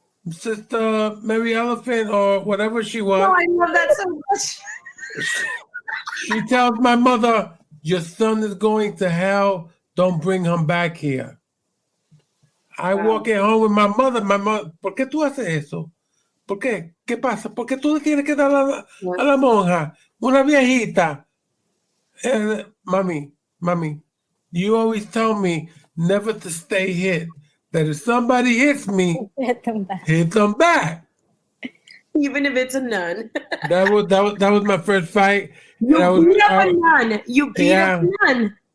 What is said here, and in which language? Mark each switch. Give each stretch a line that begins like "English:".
English: Sister Mary Elephant or whatever she was. Oh, I love that so much. She tells my mother, your son is going to hell. Don't bring him back here. I walk in home with my mother.
Spanish: ¿Por qué tú haces eso? ¿Por qué? ¿Qué pasa? ¿Por qué tú le tienes que dar a la monja? Una viejita.
English: Mommy, you always tell me never to stay hit. That if somebody hits me, hit them back. Even if it's a nun. That was my first fight. You beat up a nun. You beat up a nun.